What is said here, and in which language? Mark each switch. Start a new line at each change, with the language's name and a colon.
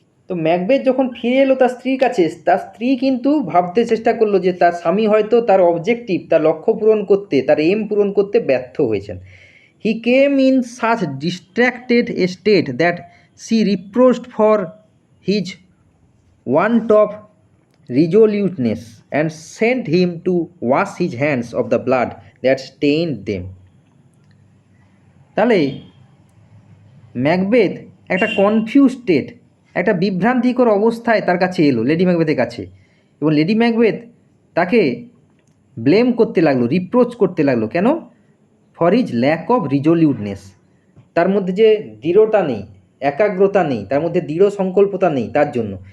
Bangla: তো ম্যাকবেথ যখন ফিরে এলো তার স্ত্রীর কাছে, তার স্ত্রী কিন্তু ভাবতে চেষ্টা করলো যে তার স্বামী হয়তো তার অবজেক্টিভ, তার লক্ষ্য পূরণ করতে, তার এম পূরণ করতে ব্যর্থ হয়েছেন।
English: He came in such distracted a state that she reproached for his want of resoluteness and sent him to wash his hands of the blood that stained them.
Bangla: তাহলে ম্যাকবেথ একটা কনফিউজ স্টেট, একটা বিভ্রান্তিকর অবস্থায় তার কাছে এলো, লেডি ম্যাকবেথের কাছে, এবং লেডি ম্যাকবেথ তাকে ব্লেম করতে লাগলো, রিপ্রোচ করতে লাগলো। কেন?
English: for his lack of resoluteness,
Bangla: তার মধ্যে যে দৃঢ়তা নেই, একাগ্রতা নেই, তার মধ্যে দৃঢ় সংকল্পতা নেই তার জন্য।